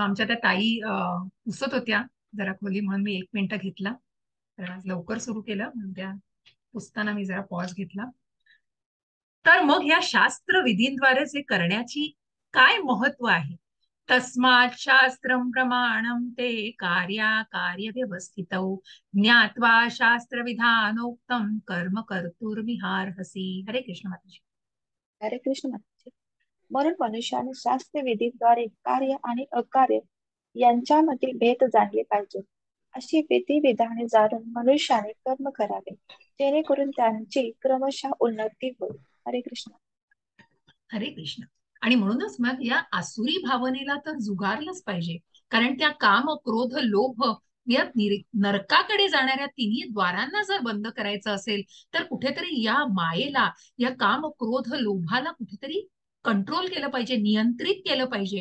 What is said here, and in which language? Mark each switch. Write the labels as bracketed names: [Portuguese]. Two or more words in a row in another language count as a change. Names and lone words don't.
[Marathi] आमच्या त्या ताई पुसत होत्या जरा खोली, म्हणून मी 1 मिनिट घेतला. तर आज लवकर सुरू केलं म्हणून त्या पुसताना मी जरा पॉज घेतला. तर मग ह्या शास्त्र विधींद्वारे जे करण्याची काय महत्व आहे. [Sanskrit] तस्मात् शास्त्रम प्रमाणम ते कार्य व्यवस्थित ज्ञात्वा शास्त्र विधानोक्तम कर्म कर्तुर्मिहार्हसि. [Marathi] हरे कृष्ण माताजी. हरे कृष्ण माताजी. म्हणून मनुष्याने शास्त्र विधीद्वारे कार्य आणि अकार्य यांच्यामधील भेद जाणले पाहिजे. अशी विधी विधाने जाणून मनुष्याने कर्म करावे, जेणेकरून त्यांची क्रमशः उन्नती होईल. हरे कृष्ण. हरे कृष्ण. आणि म्हणूनच मग या आसुरी भावनेला तर जुगारलंच पाहिजे. कारण त्या काम, क्रोध, लोभ या नरकाकडे जाणाऱ्या तिन्ही द्वारांना जर बंद करायचं असेल तर कुठेतरी या मायेला, या काम, क्रोध, लोभाला कुठेतरी कंट्रोल केलं पाहिजे, नियंत्रित केलं पाहिजे.